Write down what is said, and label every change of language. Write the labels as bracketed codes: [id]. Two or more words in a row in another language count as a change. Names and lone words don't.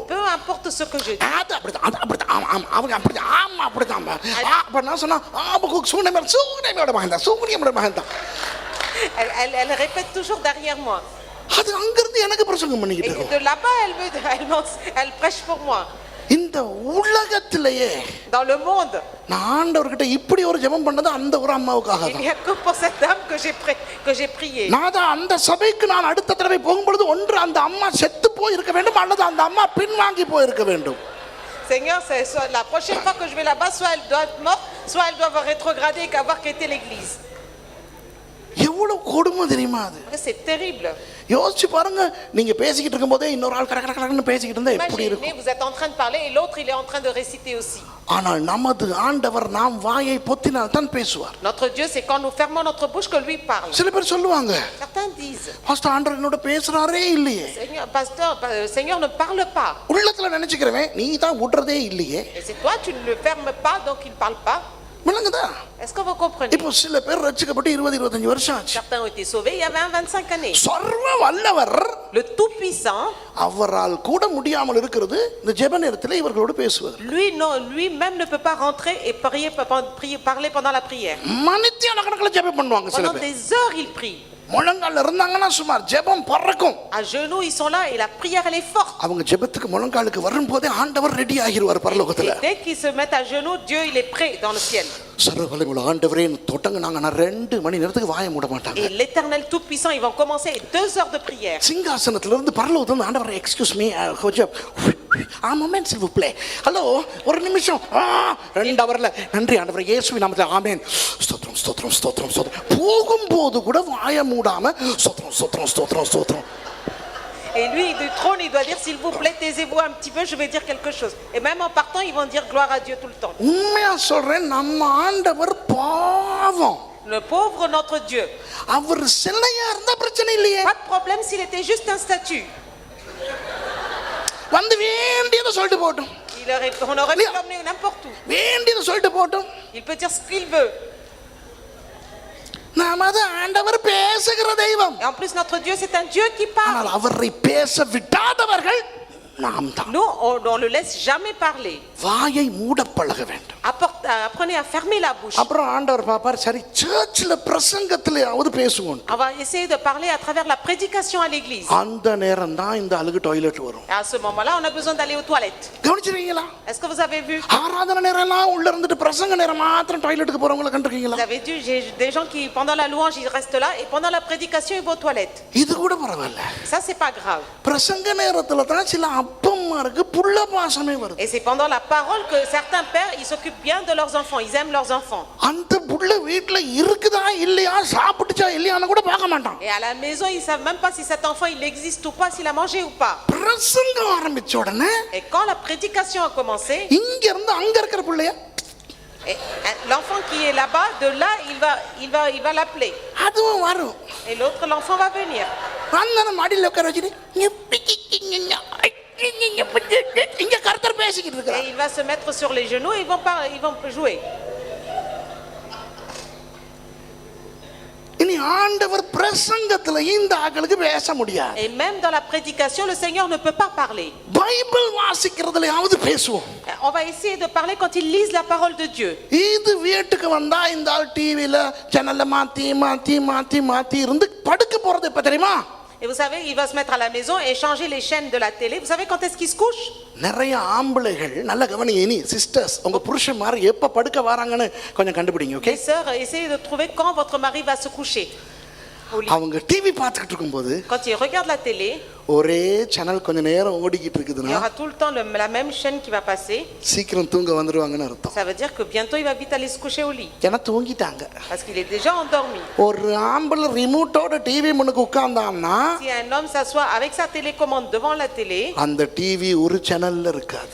[fr] Peu importe ce que je dis. [ta] அது அப்படிதான் அது அப்படிதான் ஆமா ஆமா அவங்க அப்படிதான் ஆமா அப்படிதான் அப்ப நான் சொன்னா ஆமா சூனியமோட மகன் தான் [fr] Elle répète toujours derrière moi. [ta] அது அங்கிருந்து எனக்கு பிரசங்கம் பண்ணிக்கிட்டு [fr] Et [ta] இருக்கும் [fr] de là-bas, elle prêche pour moi. [ta] இந்த உலகத்திலேயே [fr] Dans le monde, [ta] நான் ஆண்டவர்கிட்ட இப்படி ஒரு ஜெபம் பண்ணது அந்த ஒரு அம்மாவுக்காக [fr] il [ta] தான் [fr] n'y a que pour cette dame que j'ai prié. [ta] நான் தான் அந்த சபைக்கு நான் அடுத்த தடவை போகும்பொழுது ஒன்று அந்த அம்மா செத்து போயிருக்க வேண்டும் அல்லது அந்த அம்மா பின்வாங்கி போயிருக்க வேண்டும் [fr] Seigneur, soit la prochaine fois que je vais là-bas, soit elle doit être morte, soit elle doit avoir rétrogradé et qu'avoir quitté l'église. [ta] எவ்வளவு கொடுமை தெரியுமா அது [fr] C'est terrible. [ta] யோசிச்சு பாருங்க, நீங்க பேசிக்கிட்டு இருக்கும்போதே இன்னொரு ஆள் கடகடன்னு பேசிக்கிட்டு இருந்தா எப்படி [fr] Imaginez, [ta] இருக்கும்? [fr] vous êtes en train de parler et l'autre il est en train de réciter aussi. [ta] ஆனால் நமது ஆண்டவர் நாம் வாயை பொத்தினால் தான் பேசுவார். [fr] Notre Dieu, c'est quand nous fermons notre bouche que lui parle. [ta] சில பேர் சொல்லுவாங்க, [fr] Certains disent, [ta] பாஸ்டர் ஆண்டவர் என்னோட பேசுறாரே இல்லையே. [fr] Seigneur, pasteur, Seigneur ne parle pas. [ta] உள்ளத்துல நினைச்சுக்கிறவன் நீ தான் விடுறதே இல்லையே. [fr] Et c'est toi, tu ne le fermes pas, donc il ne parle pas. [ta] விளங்குதா? [fr] Est-ce que vous comprenez? [ta] இப்போ சில பேர் ரட்சிக்கப்பட்டு 20-25 வருஷம் ஆச்சு. [fr] Certains ont été sauvés il y a 20-25 années. [ta] சர்வ வல்லவர் [fr] Le Tout-Puissant, [ta] அவரால் கூட முடியாமல் இருக்கிறது இந்த ஜெப நேரத்தில் இவர்களோடு பேசுவது. [fr] lui-même ne peut pas rentrer et parler pendant la prière. [ta] மனித்தியான கணக்கில் ஜெபம் பண்ணுவாங்க சில [fr] Pendant [ta] பேர். [fr] des heures, il prie. [ta] முழங்கால் இருந்தாங்கன்னா சுமார் ஜெபம் பறக்கும். [fr] À genoux, ils sont là et la prière, elle est forte. [ta] அவங்க ஜெபத்துக்கு முழங்காலுக்கு வரும்போதே ஆண்டவர் ரெடி ஆகிடுவார் பரலோகத்துல. [fr] Et dès qu'ils se mettent à genoux, Dieu, il est prêt dans le ciel. [ta] சர்வ வல்லமையுள்ள ஆண்டவரே தொட்டங்க நாங்க 2 மணி நேரத்துக்கு வாயை மூட மாட்டாங்க. [fr] Et l'Éternel Tout-Puissant, ils vont commencer 2 heures de prière. [ta] சிங்காசனத்துல இருந்து பரலோகத்துல ஆண்டவர் [en] excuse me [ta] கொஞ்சம் மொமெண்ட் [fr] s'il vous plaît. [ta] ஹலோ ஒரு நிமிஷம். 2 ஹவர்ல நன்றி ஆண்டவரே இயேசுவின் நாமத்தில் ஆமென். ஸ்தோத்திரம் ஸ்தோத்திரம் ஸ்தோத்திரம் ஸ்தோத்திரம். போகும்போது கூட வாயை மூடாம ஸ்தோத்திரம் ஸ்தோத்திரம் ஸ்தோத்திரம் ஸ்தோத்திரம். [fr] Et lui, du trône, il doit dire, s'il vous plaît, taisez-vous un petit peu, je vais dire quelque chose. Et même en partant, ils vont dire gloire à Dieu tout le temps. [ta] உண்மையா சொல்றேன், நம்ம ஆண்டவர் பாவம். [fr] Le pauvre notre Dieu. [ta] அவர் சிலையா இருந்தா பிரச்சனை இல்லையே. [fr] Pas de problème s'il était juste un statut. [ta] வந்து வேண்டியதை சொல்லிட்டு போட்டும். [fr] On aurait pu l'emmener n'importe où. [ta] வேண்டியதை சொல்லிட்டு போட்டும். [fr] Il peut dire ce qu'il veut. [ta] நமது ஆண்டவர் பேசுகிற தெய்வம். [fr] Et en plus, notre Dieu, c'est un Dieu qui [ta] ஆனால் [fr] parle. [ta] அவரை பேச விடாதவர்கள் நாம் தான். [fr] Nous, on ne le laisse jamais parler. [ta] வாயை மூட பழக வேண்டும். [fr] Apprenez à fermer la bouche. [ta] அப்புறம் ஆண்டவர் பாப்பார், சரி சர்ச்சில் பிரசங்கத்திலேயாவது பேசுவோம். [fr] On va essayer de parler à travers la prédication à l'église. [ta] அந்த நேரம் தான் இந்த அழுகு டாய்லெட் வரும். [fr] Et à ce moment-là, on a besoin d'aller aux toilettes. [ta] கவனிச்சிருக்கீங்களா? [fr] Est-ce que vous avez vu? [ta] ஆராதனை நேரம் எல்லாம் உள்ள இருந்துட்டு பிரசங்க நேரம் மாத்திரம் டாய்லெட்டுக்கு போறவங்கள கண்டிருக்கீங்களா? [fr] Vous avez vu, j'ai des gens qui, pendant la louange, ils restent là, et pendant la prédication, ils vont aux toilettes. [ta] இது கூட பரவாயில்ல. [fr] Ça, c'est pas grave. [ta] பிரசங்க நேரத்துல தான் சில அப்பம்மாருக்கு புள்ள பாசமே வருது. [fr] Et c'est pendant la parole que certains pères, ils s'occupent bien de leurs enfants, ils aiment leurs enfants. [ta] அந்த புள்ள வீட்ல இருக்குதா இல்லையா, சாப்பிட்டுச்சா இல்லையான்னு கூட பார்க்க மாட்டான். [fr] Et à la maison, ils savent même pas si cet enfant il existe ou pas, s'il a mangé ou pas. [ta] பிரசங்கம் ஆரம்பிச்ச உடனே [fr] Et quand la prédication a commencé, [ta] இங்க இருந்து அங்க இருக்கிற பிள்ளைய [fr] l'enfant qui est là-bas, de là, il va l'appeler. [ta] அதுவும் வரும். [fr] Et l'autre, l'enfant va venir. [ta] அந்த மாடியில் உட்கார வச்சுட்டு இங்க கர்த்தர் பேசிக்கிட்டு [fr] Et [ta] இருக்கிறார். [fr] il va se mettre sur les genoux et ils vont jouer. [ta] இனி ஆண்டவர் பிரசங்கத்துல இந்த ஆட்களுக்கு பேச முடியாது. [fr] Et même dans la prédication, le Seigneur ne peut pas parler. [ta] பைபிள் வாசிக்கிறதுலயாவது பேசுவோம். [fr] On va essayer de parler quand ils lisent la parole de Dieu. [ta] இது வீட்டுக்கு வந்தா இந்த ஆள் டிவில சேனல்ல மாத்தி மாத்தி மாத்தி மாத்தி இருந்து படுக்க போறது எப்ப தெரியுமா? [fr] Et vous savez, il va se mettre à la maison et changer les chaînes de la télé. Vous savez quand est-ce qu'il se couche? [ta] நிறைய ஆம்பளைகள் நல்ல கவனிங்க, இனி சிஸ்டர்ஸ் உங்க புருஷன் மாதிரி எப்ப படுக்க வராங்கன்னு கொஞ்சம் கண்டுபிடிங்க. ஓகே, [fr] Les sœurs, essayez de trouver quand votre mari va se coucher. [ta] அவங்க டிவி பார்த்துக்கிட்டு இருக்கும்போது [fr] Quand il regarde la télé, [ta] ஒரே சேனல் கொஞ்ச நேரம் ஓடிக்கிட்டு [fr] il y [ta] இருக்குதுன்னா [fr] aura tout le temps la même chaîne qui va passer. [ta] சீக்கிரம் தூங்க வந்துருவாங்கன்னு அர்த்தம். [fr] Ça veut dire que bientôt il va vite aller se coucher au lit. [ta] ஏன்னா தூங்கிட்டாங்க. [fr] Parce qu'il est déjà endormi. [ta] ஒரு ஆம்பளை ரிமோட்டோட டிவி முன்னுக்கு உட்கார்ந்தான்னா [fr] Si un homme s'assoit avec sa télécommande devant la télé, [ta] அந்த டிவி ஒரு சேனல்ல இருக்காது.